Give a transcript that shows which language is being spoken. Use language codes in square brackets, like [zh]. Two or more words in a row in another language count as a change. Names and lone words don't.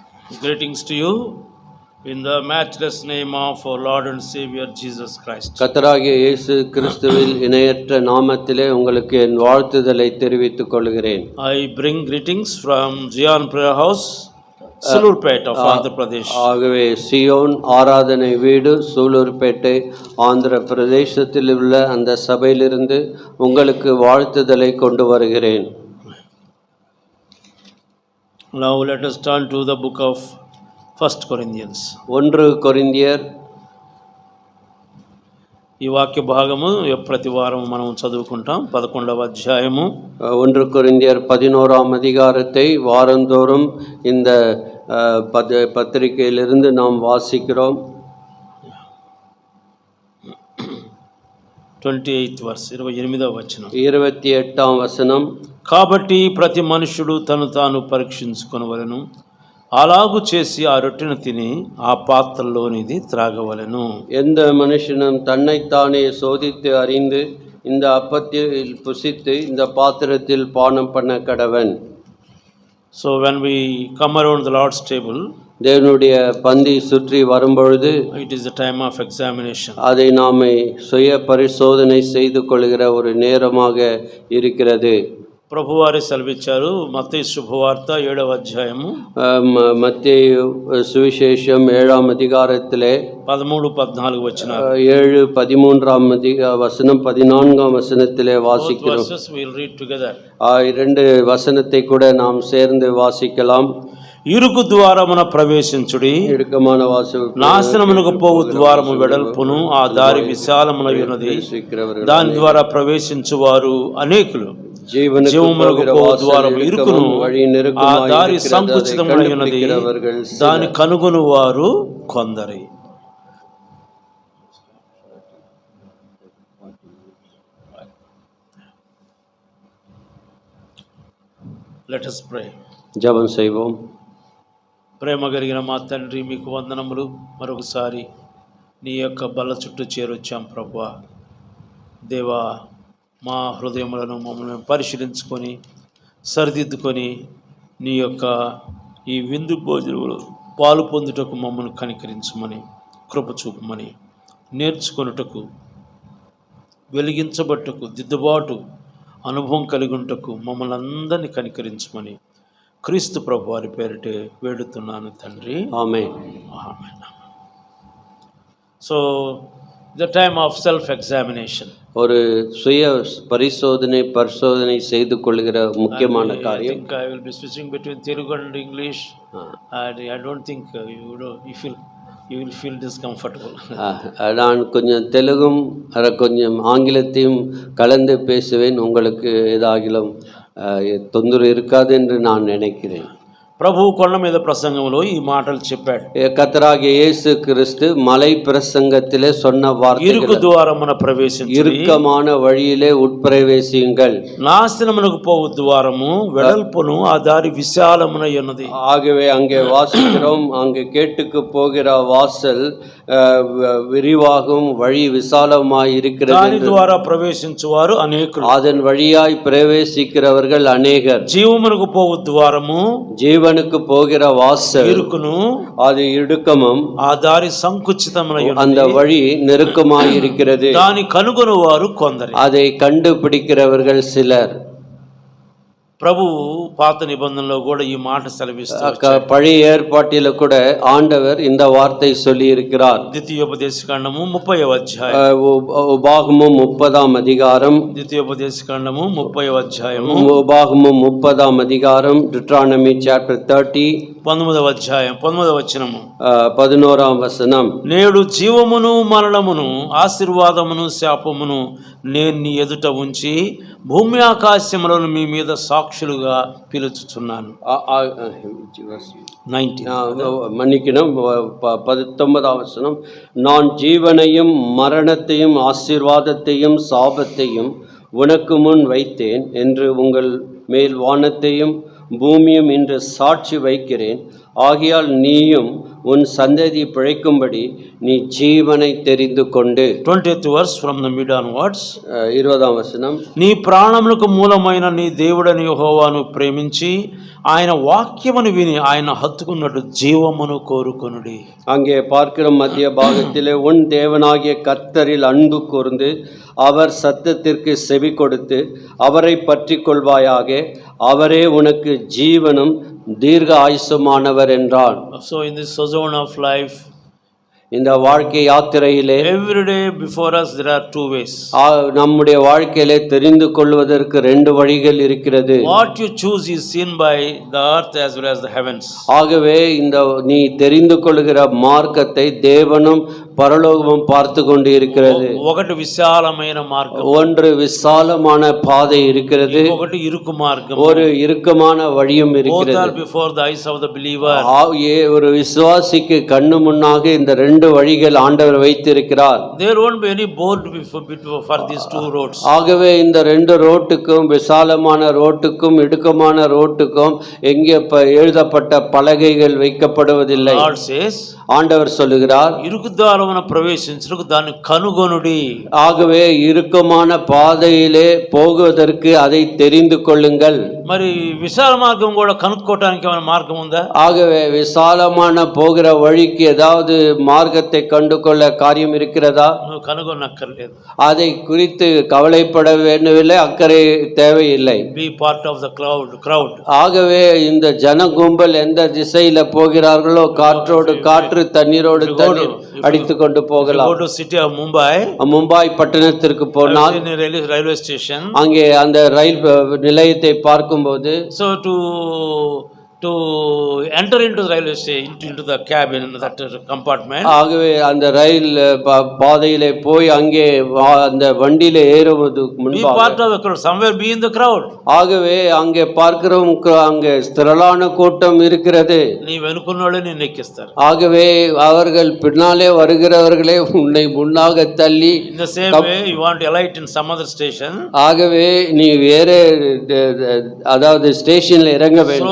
[en] Greetings to you in the matchless name of our Lord and Savior Jesus Christ. [ta] கர்த்தராகிய இயேசு கிறிஸ்துவின் இணையற்ற நாமத்திலே உங்களுக்கு என் வாழ்த்துதலை தெரிவித்துக் கொள்கிறேன். [en] I bring greetings from Zion Prayer House, Sulurpet of Andhra Pradesh. [ta] ஆகவே சியோன் ஆராதனை வீடு சூலூர்பேட்டை ஆந்திர பிரதேசத்தில் உள்ள அந்த சபையிலிருந்து உங்களுக்கு வாழ்த்துதலை கொண்டு வருகிறேன். [en] Now let us turn to the book of 1 Corinthians. [te] 1 కొరింథీయర్ ఈ వాక్య భాగము ప్రతి వారం మనం చదువుకుంటాం. 11వ అధ్యాయము [ta] 1 కొరింథీయర్ 11ஆம் அதிகாரத்தை வாரந்தோறும் இந்த பத்திரிகையிலிருந்து நாம் வாசிக்கிறோம். [en] 28th verse [te] 28వ వచనం. 28ஆம் వచనం. కాబట్టి ప్రతి మనుషుడు తను తాను పరీక్షించుకొనవలెను, అలాగు చేసి ఆ రొట్టెను తిని ఆ పాత్రలోనిది త్రాగవలెను. [ta] எந்த மனுஷனும் தன்னைத்தானே சோதித்து அறிந்து இந்த அப்பத்தில் புசித்து இந்த பாத்திரத்தில் பானம் பண்ண கடவன். [en] So when we come around the Lord's table, [ta] தேவனுடைய பந்தி சுற்றி வரும்பொழுது [en] it is a time of examination. [ta] அதை நாமே சுய பரிசோதனை செய்து கொள்கிற ஒரு நேரமாக இருக்கிறது. [te] ప్రభువారి సెలవిచ్చారు. మత్తయి శుభవార్త 7వ అధ్యాయము [ta] மத்தேயு சுவிசேஷம் 7ஆம் அதிகாரத்திலே [te] 13-14 వచనాలు. [ta] 7-13ஆம் வசனம் 14ஆம் வசனத்திலே வாசிக்கிறோம். [en] We'll read together. [ta] இரண்டு வசனத்தை கூட நாம் சேர்ந்து வாசிக்கலாம். [te] ఇరుకు ద్వారమున ప్రవేశించుడి, ఇరుకமான వాసు నాశనమునకు పోవు ద్వారము వెడల్పును, ఆ దారి విశాలమునై ఉన్నది, దాని ద్వారా ప్రవేశించువారు అనేకులు. జీవమునకు పోవు ద్వారము ఇరుకును, ఆ దారి సంకుచితమునై ఉన్నది, దాని కనుగొను వారు కొందరి. [en] Let us pray. [ta] ஜெபம் செய்வோம். [te] ప్రేమ కలిగిన మా తండ్రి, మీకు వందనములు. మరొకసారి నీ యొక్క బల్ల చుట్టూ చేరొచ్చాం ప్రభువా. దేవా, మా హృదయములను మమ్మల్ని పరిశీలించుకొని సరిదిద్దుకొని నీ యొక్క ఈ విందు భోజనములు పాలు పొందుటకు మమ్మల్ని కనికరించమని, కృప చూపమని, నేర్చుకొనుటకు, వెలిగించబట్టుకు, దిద్దుబాటు అనుభవం కలిగుంటకు మమ్మల్ని అందరినీ కనికరించమని క్రీస్తు ప్రభు వారి పేరిటే వేడుతున్నాను తండ్రి. ఆమేన్. [en] ఆమేన్. so the time of self examination, [ta] ஒரு சுய பரிசோதனை செய்து கொள்கிற முக்கியமான காரியம். [en] I will be switching between Telugu and English. I don't think you will feel discomfortable. [ta] நான் கொஞ்சம் தெலுங்கும் கொஞ்சம் ஆங்கிலத்தையும் கலந்து பேசுவேன். உங்களுக்கு ஏதாகிலும் தொந்தரவு இருக்காது என்று நான் நினைக்கிறேன். [te] ప్రభు కొండ మీద ప్రసంగంలో ఈ మాటలు చెప్పాడు. [ta] கர்த்தராகிய இயேசு கிறிஸ்து மலை பிரசங்கத்திலே சொன்ன வார்த்தைகள், [te] ఇరుకు ద్వారమున ప్రవేశించుడి, [ta] இறுக்கமான வழியிலே உட்பிரவேசியுங்கள், [te] నాశనమునకు పోవు ద్వారము వెడల్పును, ఆ దారి విశాలమునై ఉన్నది. [ta] ஆகவே அங்கே வாசிக்கிறோம், அங்கே கேட்டுக்கு போகிற வாசல் விரிவாகும், வழி விசாலமாய் இருக்கிறது. [te] దాని ద్వారా ప్రవేశించువారు అనేకులు, [ta] அதன் வழியாய் பிரவேசிக்கிறவர்கள் அநேகர். [te] జీవమునకు పోవు ద్వారము, [ta] ஜீவனுக்கு போகிற வாசல் [te] ఇరుకును, [ta] அது இடுக்கமும், [te] ఆ దారి సంకుచితమునై ఉన్నది, [ta] அந்த வழி நெருக்கமாய் இருக்கிறது. [te] దాని కనుగొను వారు కొందరు, [ta] அதை కண்டுபிடிக்கிறவர்கள் சிலர். [te] ప్రభు పాత నిబంధనలో కూడా ఈ మాట సెలవిస్తారు. [ta] பழைய ஏற்பாட்டில கூட ஆண்டவர் இந்த வார்த்தை சொல்லி இருக்கிறார். [te] ద్వితీయోపదేశకాండము 30వ అధ్యాయం, [ta] உபாகமம் 30ஆம் அதிகாரம், [te] ద్వితీయోపదేశకాండము 30వ అధ్యాయము, [ta] உபாகமம் 30ஆம் அதிகாரம், [en] Deuteronomy chapter 30 [te] 19వ అధ్యాయం 19వ వచనము, 11ஆம் వచనం. నేడు జీవమును మరణమును ఆశీర్వాదమును శాపమును నేను నీ ఎదుట ఉంచి భూమి ఆకాశములను మీ మీద సాక్షులుగా పిలుచుచున్నాను. 19 [ta] மன்னிக்கணும், 19ஆம் வசனம். நான் ஜீவனையும் மரணத்தையும் ஆசீர்வாதத்தையும் சாபத்தையும் உனக்கு முன் வைத்தேன் என்று உங்கள் மேல் வானத்தையும் பூமியும் இன்று சாட்சி வைக்கிறேன். ஆகையால் நீயும் உன் சந்ததி பிழைக்கும்படி நீ ஜீவனை தெரிந்து கொண்டு. [en] 20th verse from the mid onwards. [ta] 20ஆம் வசனம். [te] నీ ప్రాణములకు మూలమైన నీ దేవుడని యెహోవాను ప్రేమించి ఆయన వాక్యమును విని ఆయన హత్తుకున్నట్టు జీవమును కోరుకొనుడి. [ta] அங்கே பார்க்கிறோம் மத்திய பாகத்திலே உன் தேவனாகிய கர்த்தரில் அன்பு கூர்ந்து அவர் சத்தத்திற்கு செவி கொடுத்து அவரை பற்றி கொள்வாயாக, அவரே உனக்கு ஜீவனும் தீர்க்க ஆயுசுமானவர் என்றான். [en] So in this sojourn of life, [ta] இந்த வாழ்க்கை யாத்திரையிலே [en] every day before us there are two ways. [ta] நம்முடைய வாழ்க்கையிலே தெரிந்து கொள்வதற்கு ரெண்டு வழிகள் இருக்கிறது. [en] What you choose is seen by the earth as well as the heavens. [ta] ஆகவே இந்த நீ தெரிந்து கொள்கிற மார்க்கத்தை தேவனும் பரலோகமும் பார்த்து கொண்டு இருக்கிறது. [te] ఒకటి విశాలమైన మార్గం, [ta] ஒன்று விசாலமான பாதை இருக்கிறது, [te] ఒకటి ఇరుకు మార్గం, [ta] ஒரு ఇరుக்கமான வழியும் [en] both [ta] இருக்கிறது. [en] are before the eyes of the believer. [ta] ஒரு விசுவாசிக்கு கண்ணு முன்னாக இந்த ரெண்டு வழிகள் ஆண்டவர் வைத்திருக்கிறார். [en] There won't be any board for these two roads. [ta] ஆகவே இந்த ரெண்டு ரோட்டுக்கும், விசாலமான ரோட்டுக்கும் இடுக்கமான ரோட்டுக்கும் எங்கே எழுதப்பட்ட பலகைகள் வைக்கப்படுவதில்லை. [en] God says, [ta] ஆண்டவர் சொல்லுகிறார், [te] ఇరుకు ద్వారమున ప్రవేశించుటకు దాన్ని కనుగొనుడి. [ta] ஆகவே இறுக்கமான பாதையிலே போவதற்கு அதை தெரிந்து கொள்ளுங்கள். [te] మరి విశాల మార్గం కూడా కనుక్కోవడానికి ఏమైనా మార్గం ఉందా? [ta] ஆகவே விசாலமான போகிற வழிக்கு ஏதாவது மார்க்கத்தை கண்டு கொள்ள காரியம் இருக்கிறதா? [te] నువ్వు కనుగొనక్కర్లేదు. [ta] அதை குறித்து கவலைப்பட வேண்டவில்லை, அக்கறை தேவையில்லை. [en] Be part of the crowd. [ta] ஆகவே இந்த ஜன கும்பல் எந்த திசையில போகிறார்களோ, காற்றோடு காற்று தண்ணீரோடு தண்ணீர் அடித்து கொண்டு போகலாம். [en] Go to city of Mumbai. [ta] மும்பாய் பட்டணத்திற்கு போனால் [en] railway station. [ta] அங்கே அந்த ரயில் நிலையத்தை பார்க்கும்போது, [en] so to enter into the railway station, into the cabin, that compartment. [ta] ஆகவே அந்த ரயில் பாதையிலே போய் அங்கே அந்த வண்டியில ஏறுவதற்கு முன்பாக [en] be part of the crowd, somewhere be in the crowd. [ta] ஆகவே அங்கே பார்க்கிறோம், அங்கே திரளான கூட்டம் இருக்கிறது. [te] నీ వెనుకున్నోళ్ళే నీ ఎక్కిస్తారు. [ta] ஆகவே அவர்கள் பின்னாலே வருகிறவர்களே உன்னை முன்னாக தள்ளி, [en] in the same way you want to alight in some other station. [ta] ஆகவே நீ வேற அதாவது ஸ்டேஷன்ல இறங்க வேண்டும்.